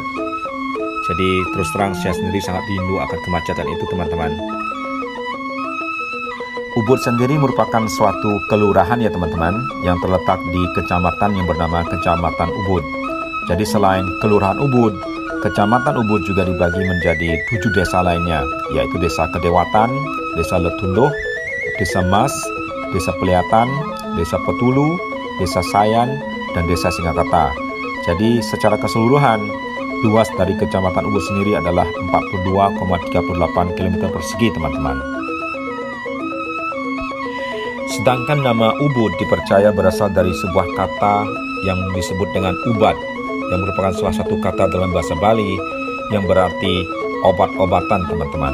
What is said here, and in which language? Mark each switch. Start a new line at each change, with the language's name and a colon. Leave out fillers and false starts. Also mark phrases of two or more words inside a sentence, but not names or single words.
Indonesian: Jadi terus terang saya sendiri sangat rindu akan kemacetan itu teman-teman. Ubud sendiri merupakan suatu kelurahan ya teman-teman, yang terletak di kecamatan yang bernama Kecamatan Ubud. Jadi selain Kelurahan Ubud, Kecamatan Ubud juga dibagi menjadi 7 desa lainnya, yaitu Desa Kedewatan, Desa Letunduh, Desa Mas, Desa Peliatan, Desa Petulu, Desa Sayan, dan Desa Singakata. Jadi secara keseluruhan, luas dari Kecamatan Ubud sendiri adalah 42,38 km persegi teman-teman. Sedangkan nama Ubud dipercaya berasal dari sebuah kata yang disebut dengan ubat, yang merupakan salah satu kata dalam bahasa Bali yang berarti obat-obatan teman-teman.